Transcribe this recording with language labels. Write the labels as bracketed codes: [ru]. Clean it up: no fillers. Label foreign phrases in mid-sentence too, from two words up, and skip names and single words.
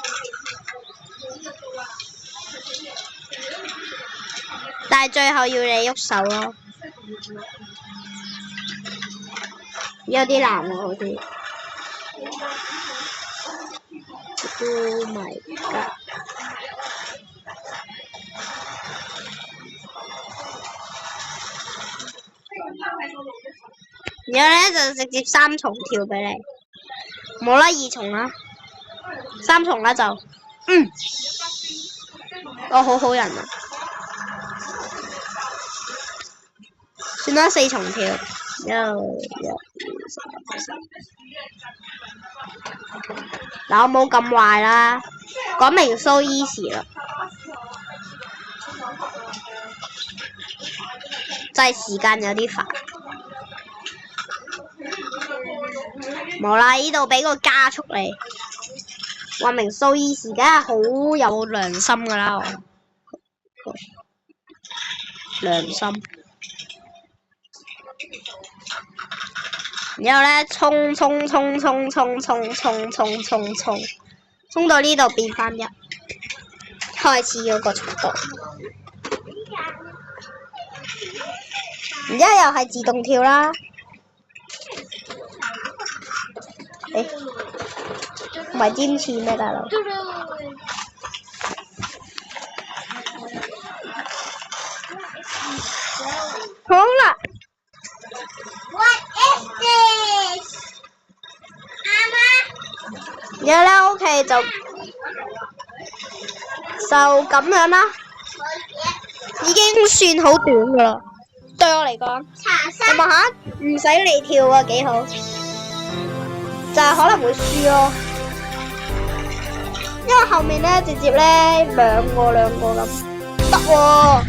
[yue] 但係最後要你喐手咯，有啲難喎好似。 [en] Oh my god！ [yue] 然後咧就直接三重跳俾你，冇啦二重啦，三重啦就，我好好人啊！算啦四重跳，嗱我冇咁壞啦，講明 [en] so easy [yue] 啦，就係時間有啲煩。冇啦，呢度俾個加速你，話明 [en] so easy， [yue] 梗係好有良心噶啦，我良心。然後咧，衝到呢度變翻一，開始嗰個速度。然之後又係自動跳啦。唔係堅持咩大佬？好啦。 [en] What is this？ [yue] 然後咧 OK 就咁樣啦，已經算好短噶啦。對我嚟講，你望下，唔使你跳啊，幾好。就係可能會輸咯，因為後面咧直接咧兩個咁得喎。